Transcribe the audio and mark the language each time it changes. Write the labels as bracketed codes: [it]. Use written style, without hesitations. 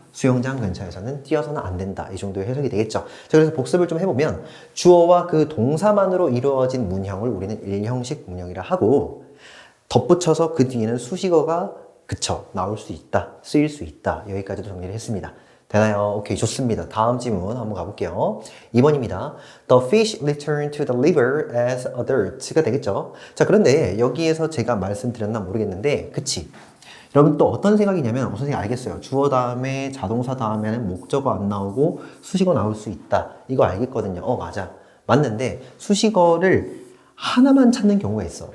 [ko] 수영장 근처에서는 뛰어서는 안 된다. 이 정도의 해석이 되겠죠. 자, 그래서 복습을 좀 해보면 주어와 그 동사만으로 이루어진 문형을 우리는 일형식 문형이라 하고 덧붙여서 그 뒤에는 수식어가 그쵸? 나올 수 있다. 쓰일 수 있다. 여기까지도 정리를 했습니다. 되나요? 오케이, 좋습니다. 다음 질문 한번 가볼게요. 2번입니다. [en] The fish returned to the river as a dirt가 [ko] 되겠죠? 자, 그런데 여기에서 제가 말씀드렸나 모르겠는데, 그치? 여러분 또 어떤 생각이냐면, 선생님 알겠어요. 주어 다음에 자동사 다음에는 목적어 안 나오고 수식어 나올 수 있다. 이거 알겠거든요. 맞아. 맞는데 수식어를 하나만 찾는 경우가 있어.